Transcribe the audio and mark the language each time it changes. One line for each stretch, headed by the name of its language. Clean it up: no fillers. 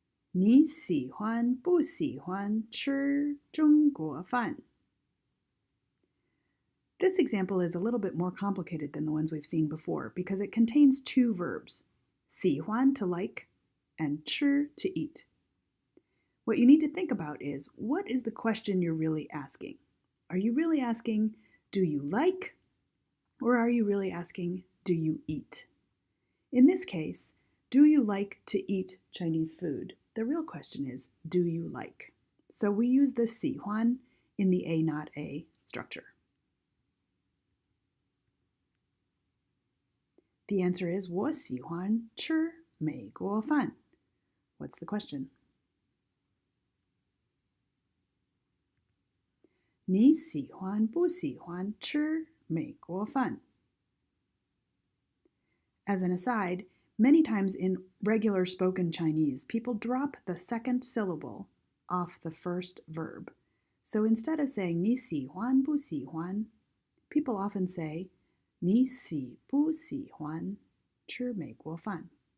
Chinese: 你喜欢不喜欢吃中国饭？
English: This example is a little bit more complicated than the ones we've seen before because it contains two verbs, 喜欢 to like and 吃 to eat. What you need to think about is, what is the question you're really asking? Are you really asking, do you like? Or are you really asking, do you eat? In this case, do you like to eat Chinese food? The real question is, do you like? So we use the 喜欢 in the AnotA structure. The answer is
Chinese: 我喜欢吃美国饭.
English: What's the question?
Chinese: 你喜欢不喜欢吃美国饭?
English: As an aside, many times in regular spoken Chinese, people drop the second syllable off the first verb. So instead of saying
Chinese: 你喜欢不喜欢,
English: people often say
Chinese: 你喜不喜欢吃美国饭?